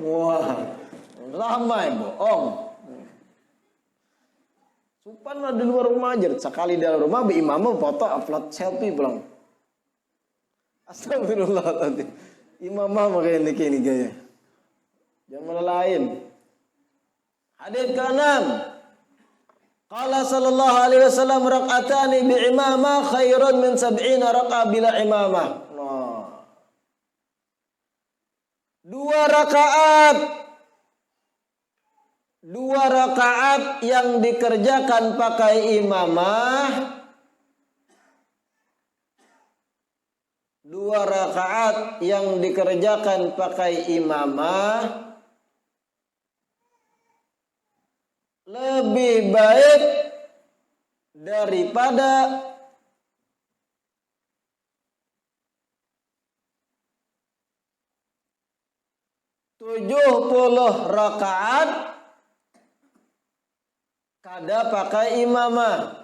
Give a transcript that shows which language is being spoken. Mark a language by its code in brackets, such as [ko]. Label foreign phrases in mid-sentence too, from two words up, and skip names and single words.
[bjn] Wah. Ramai bohong. Supan di luar rumah aja, sekali dalam rumah beimamah foto upload selfie pulang. Astagfirullah tadi. Imamah pakai ini gaya. Jangan lain. Hadits ke-6. [ar] قال صلى الله عليه وسلم ركعتان بعمامة خير من 70 ركعة بلا عمامة. Nah. [bjn] 2 rakaat yang dikerjakan pakai imamah. 2 rakaat yang dikerjakan pakai imamah lebih baik daripada 70 rakaat kada pakai imamah.